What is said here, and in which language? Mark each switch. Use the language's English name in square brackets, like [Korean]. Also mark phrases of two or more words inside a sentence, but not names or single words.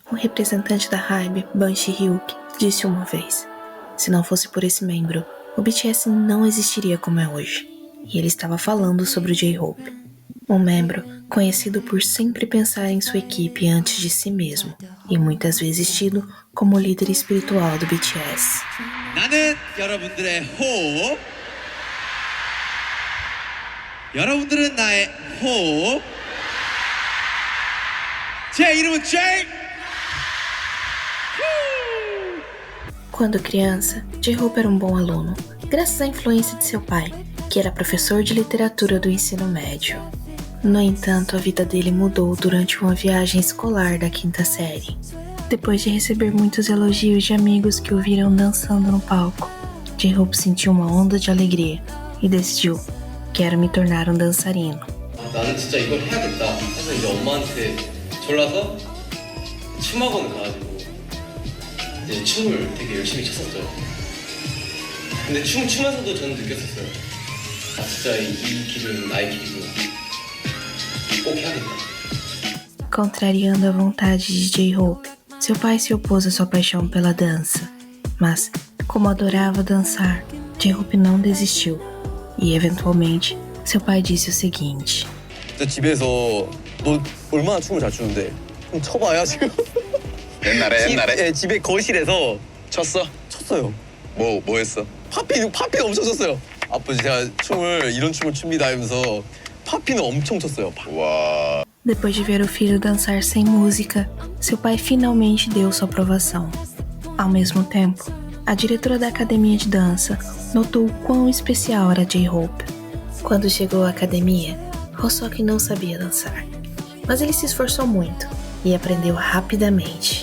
[Portuguese] Um representante da HYBE, Ban Shi-hyuk, disse uma vez: se não fosse por esse membro, o BTS não existiria como é hoje. E ele estava falando sobre o J-Hope, um membro conhecido por sempre pensar em sua equipe antes de si mesmo, e muitas vezes tido como líder espiritual do BTS. [Korean] 나는 여러분들의 호흡, 여러분들은 나의 호흡. 제 이름은 J. [Portuguese] Quando criança, J-Hope era um bom aluno, graças à influência de seu pai, que era professor de literatura do ensino médio. No entanto, a vida dele mudou durante uma viagem escolar da 5ª série. Depois de receber muitos elogios de amigos que o viram dançando no palco, J-Hope sentiu uma onda de alegria e decidiu: quero me tornar um dançarino. [Korean] 나는 진짜 이걸 해야겠다 해서 이제 엄마한테 졸라서 춤학원 가가지고 이제 춤을 되게 열심히 췄었죠. 근데 추면서도 저는 느꼈었어요. 아 진짜 이 길은 나의 길이구나. 꼭 해야겠다. [Portuguese] Contrariando a vontade de J-Hope, seu pai se opôs à sua paixão pela dança. Mas, como adorava dançar, J-Hope não desistiu. E, eventualmente, seu pai disse o seguinte: [Korean] 집에서 너 얼마나 춤을 잘 추는데 좀 춰봐야 지금. 옛날에 집에 거실에서 췄어요. 뭐 했어? 팝핀 엄청 췄어요. 아버지 제가 이런 춤을 춥니다 하면서 팝핀을 엄청 췄어요. 와. [Portuguese] Depois de ver o filho dançar sem música, seu pai finalmente deu sua aprovação. Ao mesmo tempo, a diretora da academia de dança notou o quão especial era J-Hope. Quando chegou à academia, Hoseok não sabia dançar, mas ele se esforçou muito e aprendeu rapidamente.